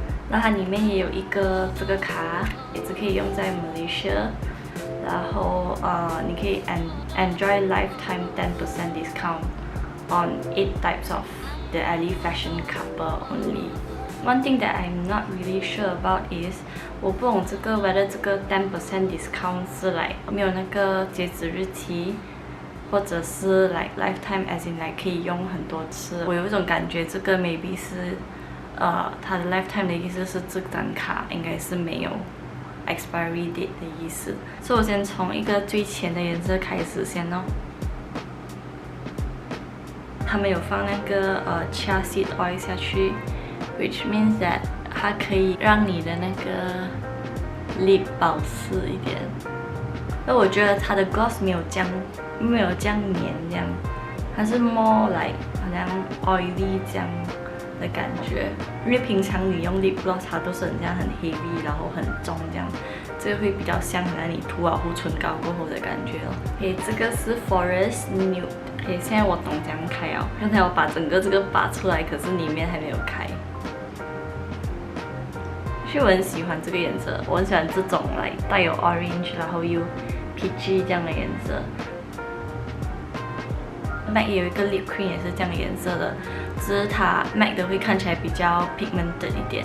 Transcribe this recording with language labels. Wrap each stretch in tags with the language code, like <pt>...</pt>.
<zh>然后它里面也有一个这个卡，也是可以用在 Malaysia。然后你可以</zh> <en>enjoy lifetime 10% discount on 8 types of the Alley fashion couple only. One thing that I'm not really sure about is</en> <zh>我不懂</zh> <en>whether 这个10% discount</en> <zh>是没有那个截止日期，或者是</zh> <en>lifetime as in</en> <zh>可以用很多次。我有一种感觉，这个 maybe 是它的 lifetime 的意思是这张卡应该是没有 expiry date 的意思。所以我先从一个最浅的颜色开始先哦。他们有放那个chia seed oil 下去 ，</zh> <en>which means that</en> <zh>它可以让你的那个 lip 保湿一点。那我觉得它的 gloss 没有这样黏这样，它是 more 好像 oily 这样的感觉。因为平常你用 lip gloss 它都是很像很 heavy， 然后很重这样，这个会比较像你涂了护唇膏过后的感觉哦。这个是 Forest Nude。现在我懂怎样开哦。刚才我把整个这个拔出来，可是里面还没有开。其实我很喜欢这个颜色，我很喜欢这种带有 orange， 然后又 peachy 这样的颜色。 MAC 也有一个 lip cream 也是这样的颜色的，只是它 MAC 的会看起来比较 pigmented 一点。</zh>